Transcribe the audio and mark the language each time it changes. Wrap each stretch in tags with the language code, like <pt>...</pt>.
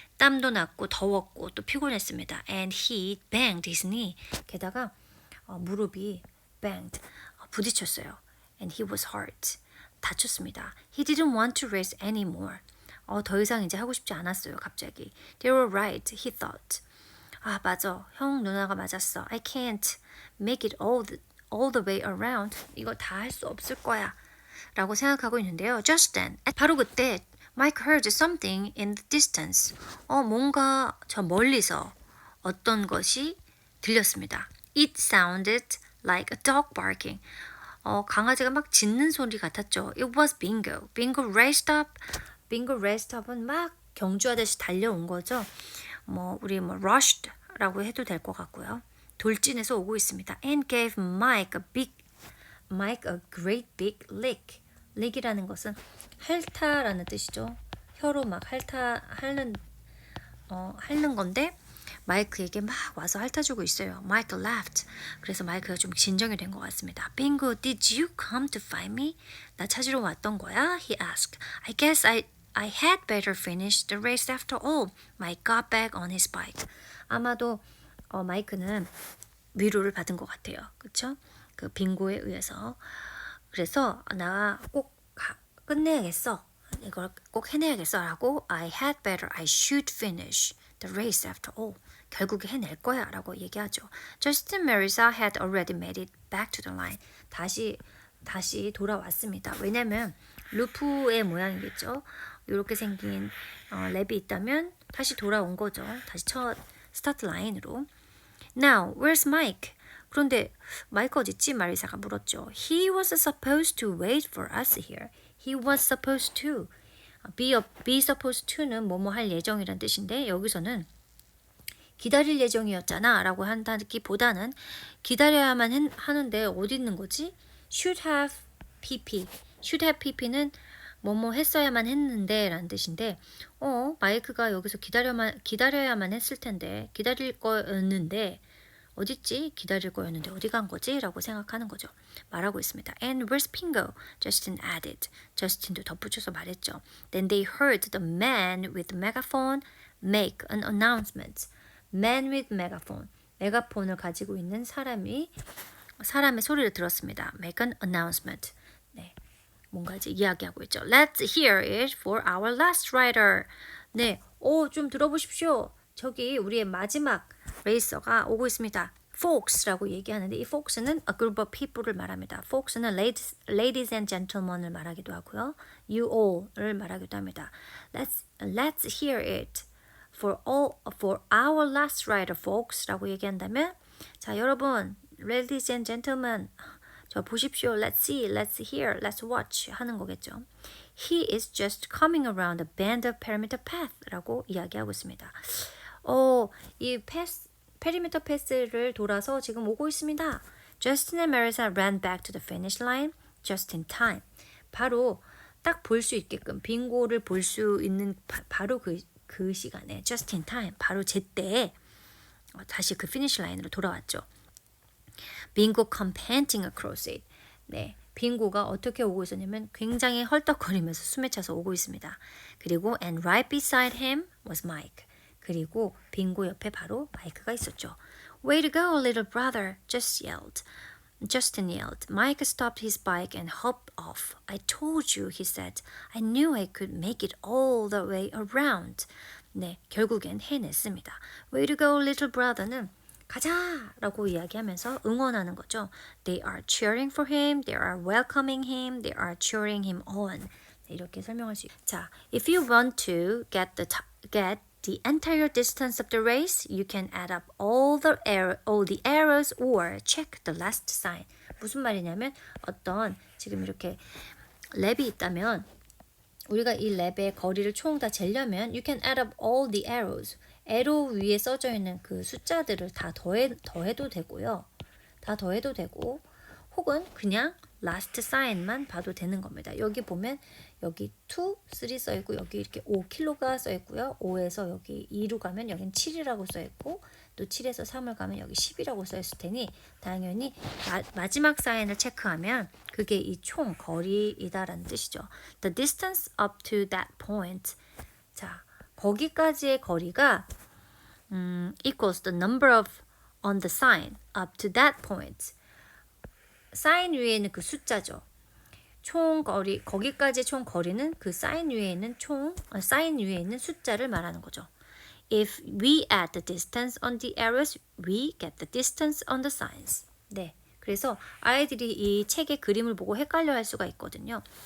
<ko>땀도 났고 더웠고 또 피곤했습니다.</ko> <en>And he banged his knee.</en> <ko>게다가 무릎이 banged. 부딪혔어요.</ko> <en>And he was hurt.</en> <ko>다쳤습니다.</ko> <en>He didn't want to race anymore.</en> <ko>더 이상 이제 하고 싶지 않았어요. 갑자기.</ko> <en>They were right, he thought.</en> <ko>맞아. 형 누나가 맞았어.</ko> <en>I can't make it all the way around.</en> <ko>이거 다 할 수 없을 거야. 라고 생각하고 있는데요.</ko> <en>Just then,</en> <ko>바로 그때</ko> <en>Mike heard something in the distance.</en> <ko>뭔가 저 멀리서 어떤 것이 들렸습니다.</ko> <en>It sounded like a dog barking.</en> <ko>강아지가 막 짖는 소리 같았죠.</ko> <en>It was Bingo. Bingo raced up.</en> <ko>빙고 레스트업은 막 경주하듯이 달려온 거죠. 우리 rushed라고 해도 될 것 같고요. 돌진해서 오고 있습니다.</ko> <en>And gave Mike a great big lick.</en> <ko>lick이라는 것은 핥다라는 뜻이죠. 혀로 막 핥는 건데 마이크에게 막 와서 핥아주고 있어요.</ko> <en>Mike laughed.</en> <ko>그래서 마이크가 좀 진정이 된 것 같습니다.</ko> <en>Bingo, did you come to find me?</en> <ko>나 찾으러 왔던 거야?</ko> <en>He asked. I guess I had better finish the race after all. Mike got back on his bike.</en> <ko>아마도 마이크는 위로를 받은 것 같아요. 그렇죠? 그 빙고에 의해서. 그래서 나 꼭 끝내야겠어. 이걸 꼭 해내야겠어 라고</ko> <en>I should finish the race after all.</en> <ko>결국에 해낼 거야 라고 얘기하죠.</ko> <en>Justin Marisa had already made it back to the line.</en> <ko>다시 돌아왔습니다. 왜냐면 루프의 모양이겠죠. 이렇게 생긴 랩이 있다면 다시 돌아온 거죠. 다시 첫 스타트 라인으로.</ko> <en>Now, where's Mike?</en> <ko>그런데 마이크 어딨지? 마리사가 물었죠.</ko> <en>He was supposed to wait for us here. He was supposed to.</en> <ko>be supposed to는 뭐뭐 할 예정이란 뜻인데 여기서는 기다릴 예정이었잖아 라고 한다기보다는 기다려야만 하는데 어디 있는 거지?</ko> <en>should have pp.</en> <ko>should have pp는 뭐뭐 했어야만 했는데 라는 뜻인데 마이크가 여기서 기다려야만 했을 텐데 기다릴 거였는데 어딨지? 기다릴 거였는데 어디 간 거지? 라고 생각하는 거죠. 말하고 있습니다.</ko> <en>And where's Bingo? Justin added.</en> <ko>저스틴도 덧붙여서 말했죠.</ko> <en>Then they heard the man with the megaphone make an announcement. Man with megaphone.</en> <ko>메가폰을 가지고 있는 사람의 소리를 들었습니다.</ko> <en>Make an announcement.</en> <ko>네, 뭔가 이제 이야기하고 있죠.</ko> <en>Let's hear it for our last rider.</en> <ko>네, 좀 들어보십시오. 저기 우리의 마지막 레이서가 오고 있습니다. folks라고 얘기하는데 이 folks는 a group of people를 말합니다. folks는 ladies and gentlemen을 말하기도 하고요. you all을 말하기도 합니다.</ko> <en>Let's hear it for our last rider, folks라고</en> <ko>얘기한다면 자 여러분,</ko> <en>ladies and gentlemen,</en> <ko>저 보십시오.</ko> <en>Let's see, let's hear, let's watch</en> <ko>하는 거겠죠.</ko> <en>He is just coming around the bend of perimeter path라고</en> <ko>이야기하고 있습니다. 이 페리미터 패스를 돌아서 지금 오고 있습니다.</ko> <en>Justin and Marisa ran back to the finish line just in time.</en> <ko>바로 딱 볼 수 있게끔 빙고를 볼 수 있는 바로 그 시간에</ko> <en>just in time,</en> <ko>바로 제때에 다시 그 피니시 라인으로 돌아왔죠.</ko> <en>빙고 come panting across it.</en> <ko>네, 빙고가 어떻게 오고 있었냐면 굉장히 헐떡거리면서 숨에 차서 오고 있습니다. 그리고</ko> <en>and right beside him was Mike.</en> <ko>그리고 빙고 옆에 바로 마이크가 있었죠.</ko> <en>Way to go, little brother, Justin yelled. Mike stopped his bike and hopped off. I told you, he said. I knew I could make it all the way around.</en> <ko>네, 결국엔 해냈습니다.</ko> <en>Way to go, little brother는</en> <ko>가자! 라고 이야기하면서 응원하는 거죠.</ko> <en>They are cheering for him. They are welcoming him. They are cheering him on.</en> <ko>네, 이렇게 설명할 수 있죠. 자,</ko> <en>if you want to get the entire distance of the race, you can add up all the arrows or check the last sign.</en> <ko>무슨 말이냐면 어떤 지금 이렇게 랩이 있다면 우리가 이 랩의 거리를 총 다 재려면</ko> <en>you can add up all the arrows.</en> <ko>에로 위에 써져 있는 그 숫자들을 다 더해도 되고요. 다 더해도 되고 혹은 그냥 last sign만 봐도 되는 겁니다. 여기 보면 여기 2, 3 써 있고 여기 이렇게 5kg가 써 있고요. 5에서 여기 2로 가면 여긴 7이라고 써 있고 또 7에서 3을 가면 여기 10이라고 써 있을 테니 당연히 마지막 사인을 체크하면 그게 이 총 거리이다라는 뜻이죠.</ko> <en>The distance up to that point.</en> <ko>자, 거기까지의 거리가</ko> <en>equals the number of on the sign up to that point.</en> <ko>사인 위에 있는 그 숫자죠. 총 거리 거기까지 총 거리는 그 사인 위에 있는 사인 위에 있는 숫자를 말하는 거죠.</ko> <en>If we add the distance on the arrows, we get the distance on the signs.</en> <ko>네, 그래서 아이들이 이 책의 그림을 보고 헷갈려 할 수가 있거든요.</ko>